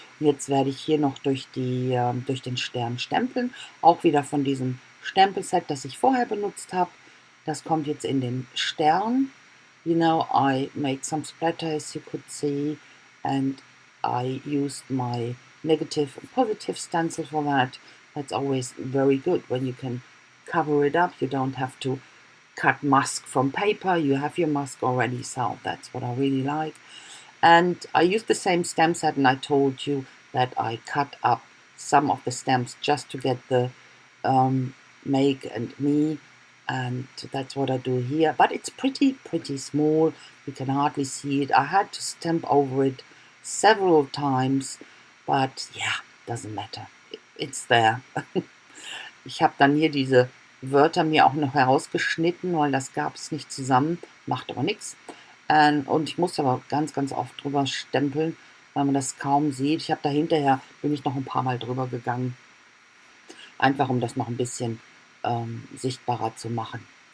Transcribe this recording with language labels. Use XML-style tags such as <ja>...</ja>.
<de>Und jetzt werde ich hier noch durch den Stern stempeln, auch wieder von diesem Stempelset, das ich vorher benutzt habe. Das kommt jetzt in den Stern.</de> <en>You know, I made some splatters, you could see, and I used my negative and positive stencil for that. That's always very good when you can cover it up. You don't have to cut mask from paper. You have your mask already, so that's what I really like. And I used the same stamp set, and I told you that I cut up some of the stamps just to get the make and me, and that's what I do here. But it's pretty small. You can hardly see it. I had to stamp over it several times, but yeah, doesn't matter. It's there.</en> <de>Ich habe dann hier diese Wörter mir auch noch herausgeschnitten, weil das gab es nicht zusammen. Macht aber nichts. Und ich muss aber ganz, ganz oft drüber stempeln, weil man das kaum sieht. Ich habe da hinterher, bin ich noch ein paar Mal drüber gegangen, einfach um das noch ein bisschen sichtbarer zu machen.</de>